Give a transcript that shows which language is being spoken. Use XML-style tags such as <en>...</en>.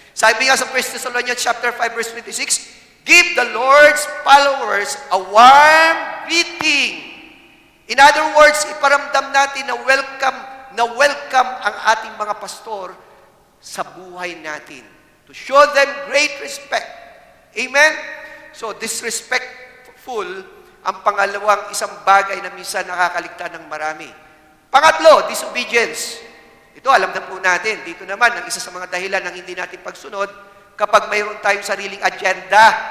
<en>Sabi nga sa 1 Thessalonians chapter 5 verse 26, "Give the Lord's followers a warm greeting."</en> <tl>In other words, iparamdam natin na welcome ang ating mga pastor sa buhay natin.</tl> <en>To show them great respect. Amen?</en> <tl>So, disrespectful ang pangalawang isang bagay na minsan nakakaligtan ng marami. Pangatlo, disobedience. Ito, alam na po natin. Dito naman, ang isa sa mga dahilan ng hindi natin pagsunod, kapag mayroon tayong sariling agenda.</tl>